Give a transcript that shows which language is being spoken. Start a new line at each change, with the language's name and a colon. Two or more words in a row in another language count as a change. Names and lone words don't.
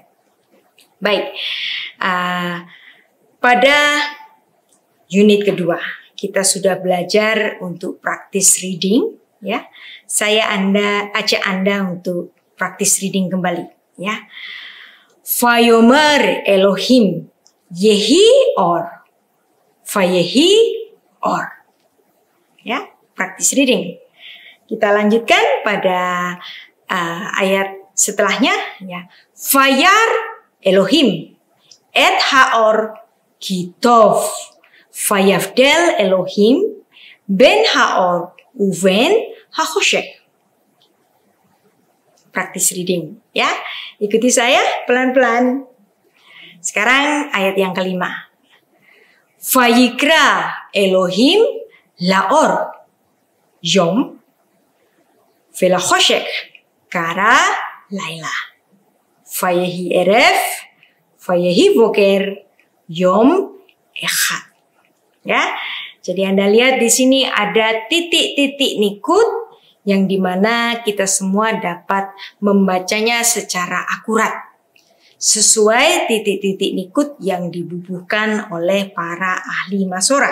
Indonesian: Baik, pada unit kedua kita sudah belajar untuk
English: practice reading,
Indonesian: ya. Saya ajak Anda untuk
English: practice reading
Indonesian: kembali, ya.
Hebrew: ויאמר אלהים יהי אור ויהי אור, ya,
English: practice reading.
Indonesian: Kita lanjutkan pada ayat setelahnya, ya.
Hebrew: וירא אלהים את האור כי טוב ויבדל אלהים בין האור ובין החשך.
English: Practice reading,
Indonesian: ya. Ikuti saya pelan-pelan. Sekarang ayat yang kelima.
Hebrew: ויקרא אלהים לאור יום ולחשך קרא לילה. ויהי ערב ויהי בקר יום אחד.
Indonesian: Ya, jadi Anda lihat di sini ada titik-titik nikut yang dimana kita semua dapat membacanya secara akurat sesuai titik-titik nikut yang dibubuhkan oleh para ahli masorah.